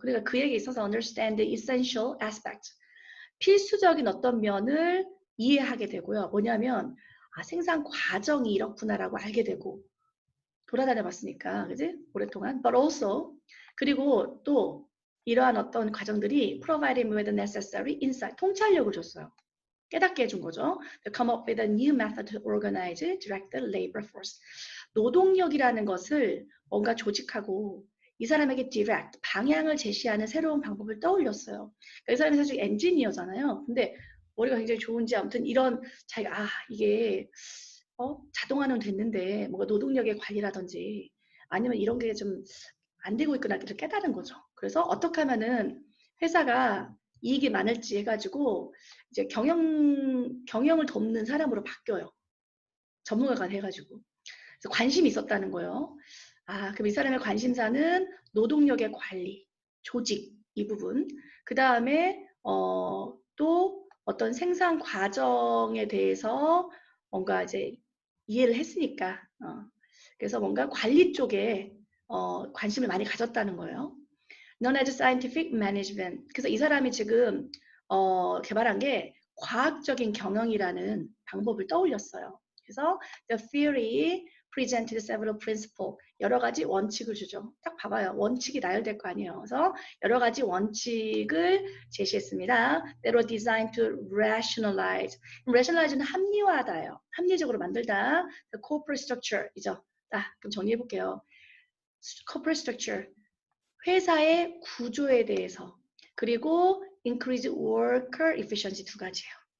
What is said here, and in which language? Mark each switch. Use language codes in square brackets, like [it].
[ko] 그러니까 그에게 있어서 [en] understand the essential aspect [ko] 필수적인 어떤 면을 이해하게 되고요. 뭐냐면 생산 과정이 이렇구나라고 알게 되고 돌아다녀 봤으니까 그지? 오랫동안 [en] but also [ko] 그리고 또 이러한 어떤 과정들이 [en] provide him with the necessary insight [ko] 통찰력을 줬어요. 깨닫게 해준 거죠. [en] To come up with a new method to organize, direct the labor force. [ko] 노동력이라는 것을 뭔가 조직하고 이 사람에게 direct, 방향을 제시하는 새로운 방법을 떠올렸어요. 그러니까 이 사람이 사실 엔지니어잖아요. 근데 머리가 굉장히 좋은지 아무튼 이런 자기가 이게 자동화는 됐는데 뭔가 노동력의 관리라든지 아니면 이런 게 좀 안 되고 있구나 깨달은 거죠. 그래서 어떻게 하면은 회사가 이익이 많을지 해가지고 이제 경영을 돕는 사람으로 바뀌어요. 전문가가 돼가지고. 그래서 관심이 있었다는 거예요. 그럼 이 사람의 관심사는 노동력의 관리, 조직 이 부분. 그 다음에 또 어떤 생산 과정에 대해서 뭔가 이제 이해를 했으니까 그래서 뭔가 관리 쪽에 관심을 많이 가졌다는 거예요. [en] known as scientific management. [ko] 그래서 이 사람이 지금 개발한 게 과학적인 경영이라는 방법을 떠올렸어요. 그래서 [en] the theory presented several principles. [ko] 여러 가지 원칙을 주죠. 딱 봐봐요. 원칙이 나열될 거 아니에요. 그래서 여러 가지 원칙을 제시했습니다. [en] That were designed to rationalize. [ko] rationalize는 합리화다예요. 합리적으로 만들다. [en] The corporate structure [ko] 이죠. 그럼 정리해 볼게요. [en] corporate structure. [ko] 회사의 구조에 대해서 그리고 [en] increase worker efficiency [ko] 두 가지예요.